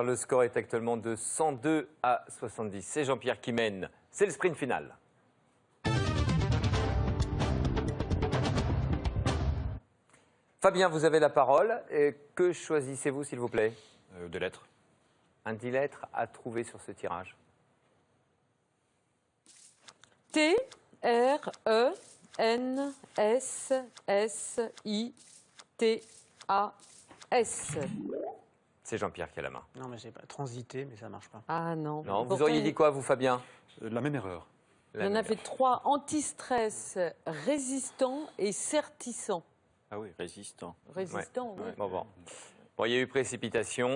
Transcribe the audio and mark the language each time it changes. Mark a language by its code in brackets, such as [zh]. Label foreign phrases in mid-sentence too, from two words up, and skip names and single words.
[fr] Le score est actuellement de 102 à 70. C'est Jean-Pierre qui mène. C'est le sprint final. Fabien, vous avez la parole. Et que choisissez-vous, s'il vous plaît? Des lettres. Un 10 lettres à trouver sur ce tirage. T, R, E, N, S, S, I, T, A, S. C'est Jean-Pierre qui a la main. Non, mais j'ai pas transité, mais ça marche pas. Ah non. Non, vous Pourtant, auriez dit quoi, vous, Fabien? La même erreur. Il y en avait 3, anti-stress, résistant et certissant. Ah oui, résistant. Résistant, oui. Bon. Bon, il y a eu précipitation.